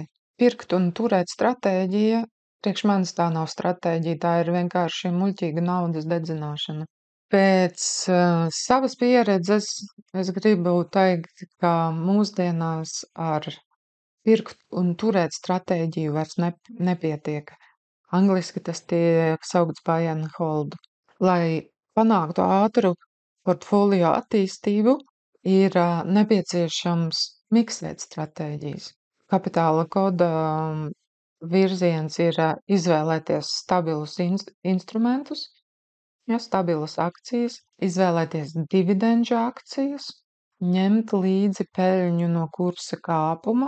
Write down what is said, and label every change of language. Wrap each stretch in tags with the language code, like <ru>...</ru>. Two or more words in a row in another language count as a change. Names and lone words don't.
<lv>Pirkt un turēt stratēģija, priekš manis tā nav stratēģija, tā ir vienkārši muļķīga naudas dedzināšana. Pēc savas pieredzes es gribu teikt, ka mūsdienās ar pirkt un turēt stratēģiju vairs nepietiek. Angliski tas tiek saukts</lv> <en>buy and hold.</en> <lv>Lai panāktu ātru portfolio attīstību, ir nepieciešams miksēt stratēģijas. Kapitāla koda virziens ir izvēlēties stabilus instrumentus, ja, stabilas akcijas, izvēlēties dividendžu akcijas, ņemt līdzi peļņu no kursa kāpuma.</lv>